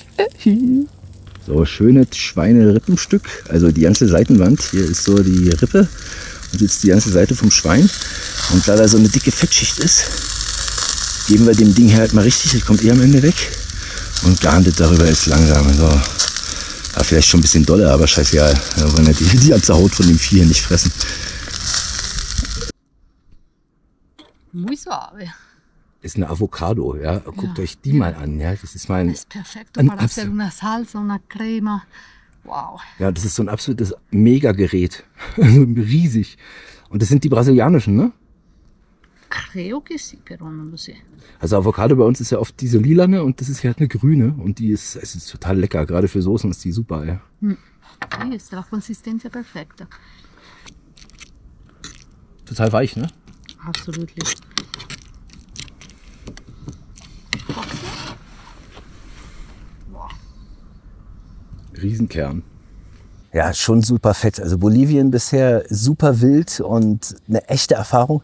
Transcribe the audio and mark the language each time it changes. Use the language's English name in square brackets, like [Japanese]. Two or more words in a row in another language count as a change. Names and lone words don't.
[German] So, schönes Schweinerippenstück, also die ganze Seitenwand, hier ist so die Rippe und jetzt die ganze Seite vom Schwein. Und da da so eine dicke Fettschicht ist, geben wir dem Ding hier halt mal richtig, das kommt am Ende weg und garen das darüber jetzt langsam. So. Ja, vielleicht schon ein bisschen doller, aber scheißegal. Wir wollen ja die ganze Haut von dem Vieh hier nicht fressen. [Spanish] Muy suave. [German] Ist eine Avocado, ja. Guckt euch die mal an, ja. Das ist mein. [Spanish] Es perfecto para hacer una salsa, una crema. [German] Wow. Ja, das ist so ein absolutes Mega-Gerät. Riesig. Und das sind die brasilianischen, ne? [Spanish] Creo que sí, pero no lo sé. [German] Also Avocado bei uns ist ja oft diese lilane und das ist ja halt eine grüne und die ist, es ist total lecker. Gerade für Soßen ist die super, ja. [Spanish] Sí, está la consistencia perfecta. [German] Total weich, ne? Absolutely. Riesenkern. Ja, schon super fett. Also Bolivien bisher super wild und eine echte Erfahrung.